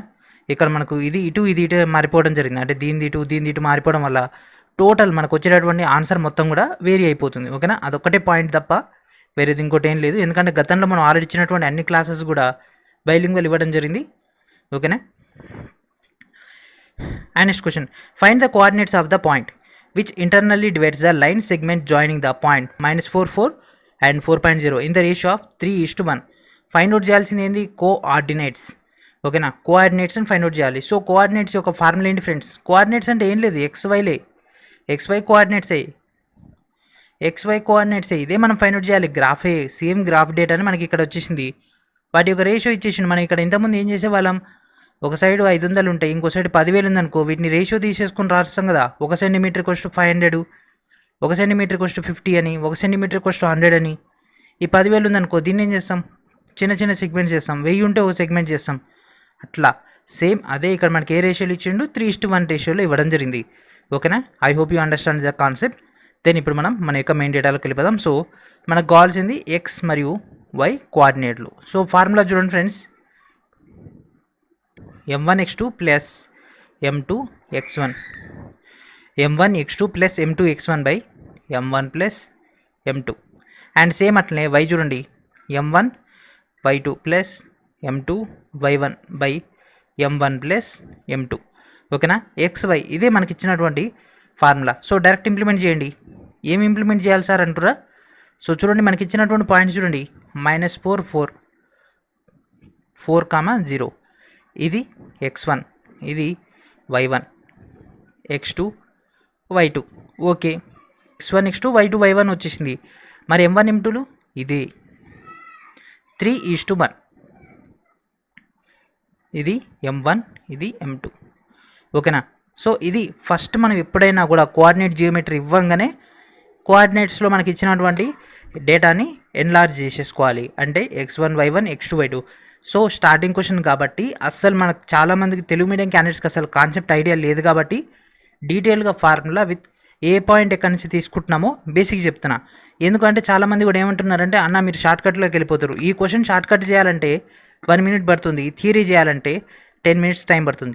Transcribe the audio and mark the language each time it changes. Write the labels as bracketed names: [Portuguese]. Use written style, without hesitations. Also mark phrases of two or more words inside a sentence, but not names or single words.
[Telugu] ఇక్కడ మనకు ఇది ఇటు మారిపోవడం జరిగింది. అంటే దీని ఇటు మారిపోవడం వల్ల టోటల్ మనకు వచ్చేటటువంటి ఆన్సర్ మొత్తం కూడా వేరీ అయిపోతుంది. ఓకేనా. అదొక్కటే పాయింట్ తప్ప వేరేది ఇంకోటి ఏం లేదు. ఎందుకంటే గతంలో మనం ఆల్రెడీ ఇచ్చినటువంటి అన్ని క్లాసెస్ కూడా బైలింగ్వల్ ఇవ్వడం జరిగింది. ఓకేనా. [English] And next question, find the coordinates of the point which internally divides the line segment joining the point -4 4 and 4.0 in the ratio of 3:1. find out [Telugu] చేయాల్సింది ఏంది, కోఆర్డినేట్స్. ఓకేనా. కోఆర్డినేట్స్ని [English] find out [Telugu] చేయాలి. [English] so coordinates [Telugu] యొక్క ఫార్ములా ఏంటి ఫ్రెండ్స్, కోఆర్డినేట్స్ అంటే ఏం లేదు, ఎక్స్వై కోఆర్డినేట్సే ఇదే మనం [English] find out [Telugu] చేయాలి. గ్రాఫే, [English] same graph [Telugu] డేటాని మనకి ఇక్కడ వచ్చేసింది. వాటి యొక్క రేషియో ఇచ్చేసింది. మనం ఇక్కడ ఇంతకుముందు ఏం చేసేవాళ్ళం, ఒక సైడ్ 500 ఉంటాయి, ఇంకో సైడ్ 10,000 ఉందనుకో, వీటిని రేషియో తీసేసుకుని రాస్తాం కదా. [English] 1 centimeter = 500, 1 centimeter = 50 అని, 1 centimeter = 100 అని. [Telugu] ఈ 10,000 ఉందనుకో, దీన్ని ఏం చేస్తాం, చిన్న సెగ్మెంట్స్ చేస్తాం. 1000 ఉంటే ఒక సెగ్మెంట్ చేస్తాం. అట్లా సేమ్ అదే ఇక్కడ మనకి ఏ రేషియోలో ఇచ్చిండు, 3:1 రేషియోలో ఇవ్వడం జరిగింది. ఓకేనా. [English] I hope you understand the concept. [Telugu] దెన్ ఇప్పుడు మనం మన యొక్క మెయిన్ డేటాలోకి వెళ్ళిపోదాం. సో మనకు కావాల్సింది ఎక్స్ మరియు వై కోఆర్డినేట్లు. [English] so formula [Telugu] చూడండి ఫ్రెండ్స్, [English] m1x2 plus m2x1, m1x2 plus m2x1 by m1 plus m2. and same [Telugu] అట్లనే y చూడండి, [English] m1 y2 plus m2 y1 by m1 plus m2. ఓకేనా. [Telugu] xy ఇదే మనకి ఇచ్చినటువంటి ఫార్ములా. [English] so direct implement [Telugu] చేయండి. ఏమి ఇంప్లిమెంట్ చేయాలి సార్ అంటురా. సో చూడండి మనకి ఇచ్చినటువంటి పాయింట్స్ చూడండి, -4 4 4,0, ఇది x1, ఇది y1, x2 y2. ఓకే. x1 x2 y2 y1 వచ్చేసింది. మరి m1 m2లు ఇదే. 3:1. ఇది M1, ఇది M2. ఓకేనా. సో ఇది ఫస్ట్ మనం ఎప్పుడైనా కూడా [English] coordinate geometry [Telugu] ఇవ్వంగానే కోఆర్డినేట్స్లో మనకి ఇచ్చినటువంటి డేటాని ఎన్లార్జ్ చేసేసుకోవాలి. అంటే x1 y1 x2 y2. [English] so starting question [Telugu] కాబట్టి అస్సలు మనకు చాలామందికి తెలుగు మీడియం క్యాండిడేట్స్కి అసలు [English] concept idea [Telugu] లేదు కాబట్టి డీటెయిల్గా [English] formula with a point [Telugu] ఎక్కడి నుంచి తీసుకుంటున్నామో బేసిక్ చెప్తున్నా. ఎందుకంటే చాలామంది కూడా ఏమంటున్నారంటే అన్న మీరు షార్ట్కట్లోకి వెళ్ళిపోతారు. ఈ [English] question shortcut [Telugu] చేయాలంటే 1 minute పడుతుంది, థియరీ చేయాలంటే 10 minutes టైం పడుతుంది.